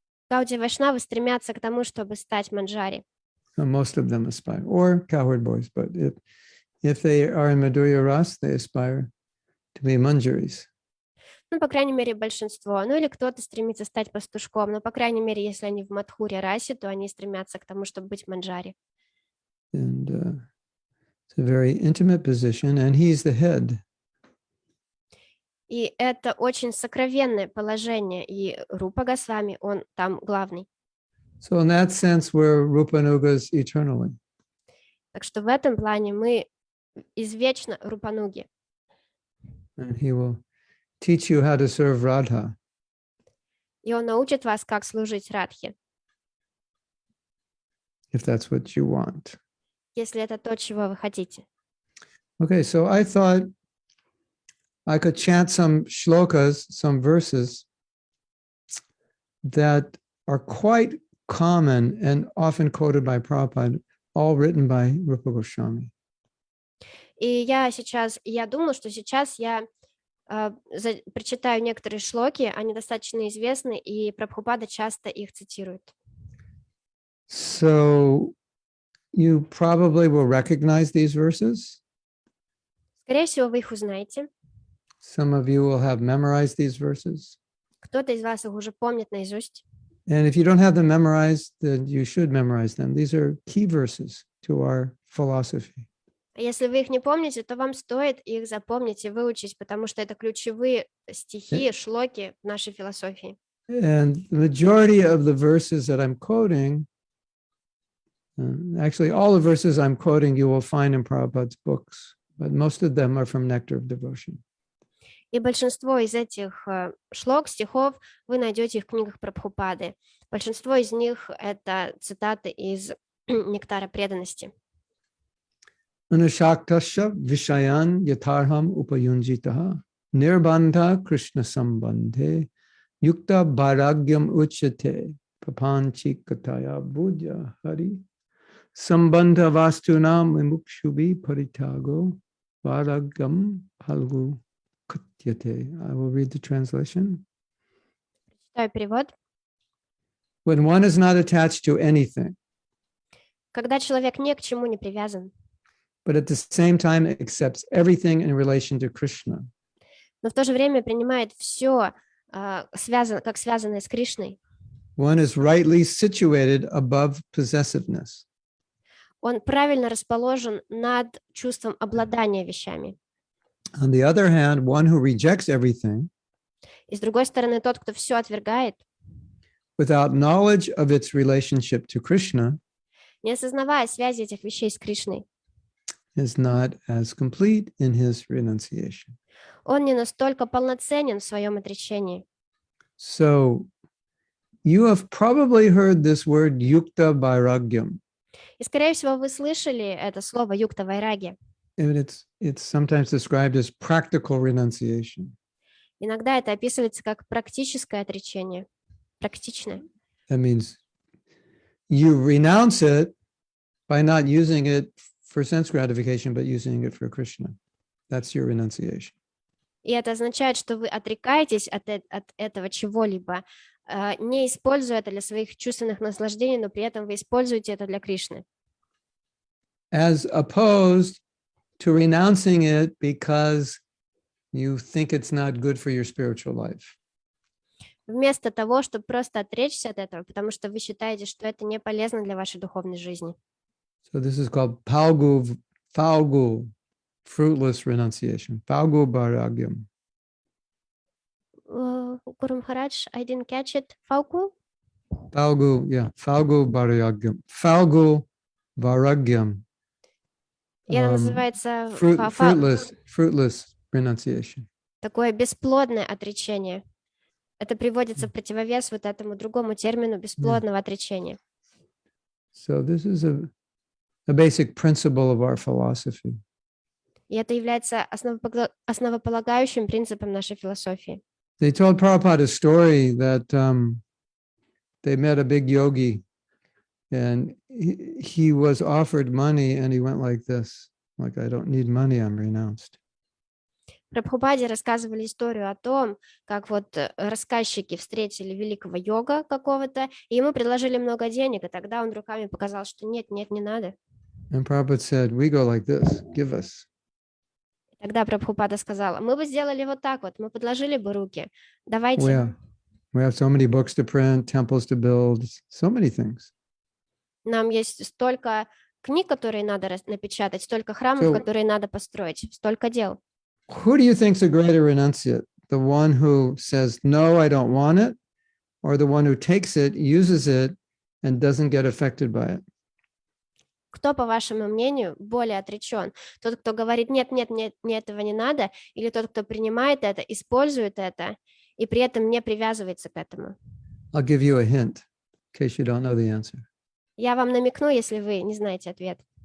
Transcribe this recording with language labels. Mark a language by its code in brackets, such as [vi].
[ru] Гаудия Вайшнавы стремятся к тому, чтобы стать манджари. [en] Most of them aspire, or cowherd boys, but if they are in Madhurya Ras, they aspire to be Manjaris. [ru] Ну, по крайней мере, большинство. Ну, или кто-то стремится стать пастушком, но, по крайней мере, если они в Мадхуре расе, то они стремятся к тому, чтобы быть манджари. [en] And it's a very intimate position, and he's the head. [ru] И это очень сокровенное положение, и Рупа Госвами, он там главный. [en] So in that sense, we're Rupanugas eternally. [ru] Так что в этом плане мы извечно Рупануги. [en] And he will teach you how to serve Radha. [ru] И он научит вас, как служить Радхе, [en] if that's what you want. [ru] если это то, чего вы хотите. [en] Okay, so I thought I could chant some shlokas, some verses that are quite common and often quoted by Prabhupada, all written by Rupa Goswami. [ru] И я думала, что сейчас я прочитаю некоторые шлоки, они достаточно известны, и Прабхупада часто их цитирует. [en] So you probably will recognize these verses. [ru] Скорее всего, вы их узнаете. [en] Some of you will have memorized these verses. [ru] Кто-то из вас их уже помнит наизусть. [en] And if you don't have them memorized, then you should memorize them. These are key verses to our philosophy. [ru] Если вы их не помните, то вам стоит их запомнить и выучить, потому что это ключевые стихи, шлоки в нашей философии. [en] And the majority of the verses that I'm quoting, actually all the verses I'm quoting you will find in Prabhupada's books, but most of them are from Nectar of Devotion. [ru] И большинство из этих шлок, стихов вы найдете в книгах Прабхупады. Большинство из них это цитаты из Нектара преданности. [sa] Anashaktasya vishayan yatarham upayunjitaha nirbandha krishna sambandhe yukta bharagyam uchate papanchi kataya budya hari sambandha vastunam vimukshubi paritago bharagyam palgu katyate. [en] I will read the translation. [ru] Читаю перевод. [en] when one is not attached to anything, [ru] Когда человек ни к чему не привязан, [en] but at the same time accepts everything in relation to Krishna, [ru] но в то же время принимает все как связанное с Кришной, [en] one is rightly situated above possessiveness. [ru] он правильно расположен над чувством обладания вещами. [en] On the other hand, one who rejects everything [ru] И с другой стороны, тот, кто все отвергает, [en] without knowledge of its relationship to Krishna [ru] не осознавая связи этих вещей с Кришной, [en] is not as complete in his renunciation. [ru] он не настолько полноценен в своем отречении. [en] So you have probably heard this word yukta vairagyam. [ru] И, скорее всего, вы слышали это слово юкта вайраги. [en] And it's sometimes described as practical renunciation. [ru] Иногда это описывается как практическое отречение. Практичное. [en] That means you renounce it by not using it for sense gratification, but using it for Krishna. That's your renunciation. [ru] И это означает, что вы отрекаетесь от этого чего-либо, не используя это для своих чувственных наслаждений, но при этом вы используете это для Кришны. [en] As opposed to renouncing it because you think it's not good for your spiritual life. [ru] Вместо того, чтобы просто отречься от этого, потому что вы считаете, что это не полезно для вашей духовной жизни. [en] So this is called falgu, fruitless renunciation. [sa] Falgu vairagyam. [en] Guru Maharaj, I didn't catch it. Falgu? Falgu, yeah, falgu vairagyam. Falgu vairagyam. [ru] И это называется [en] Fruitless renunciation. [ru] такое бесплодное отречение. Это приводится в противовес вот этому другому термину бесплодного отречения. [en] So this is a basic principle of our philosophy. [ru] И это является основополагающим принципом нашей философии. [en] They told Prabhupada a story that they met a big yogi and he was offered money and he went like this, like, I don't need money, I'm renounced. [ru] Прабхупаде рассказывали историю о том, как вот рассказчики встретили великого йога какого-то, и ему предложили много денег, и тогда он руками показал, что нет, не надо. [en] And Prabhupada said, we go like this, give us. [ru] Тогда Прабхупада сказала, мы бы сделали вот так вот, мы подложили бы руки, давайте. [en] We have so many books to print, temples to build, so many things. [ru] Нам есть столько книг, которые надо напечатать, столько храмов, которые надо построить, столько дел. [en] Who do you think is a greater renunciate? The one who says, no, I don't want it, or the one who takes it, uses it, and doesn't get affected by it? [ru] Кто, по вашему мнению, более отречен? Тот, кто говорит, нет, мне этого не надо, или тот, кто принимает это, использует это, и при этом не привязывается к этому? [en] I'll give you a hint, in case you don't know the answer. [ru] Я вам намекну, если вы не знаете ответ.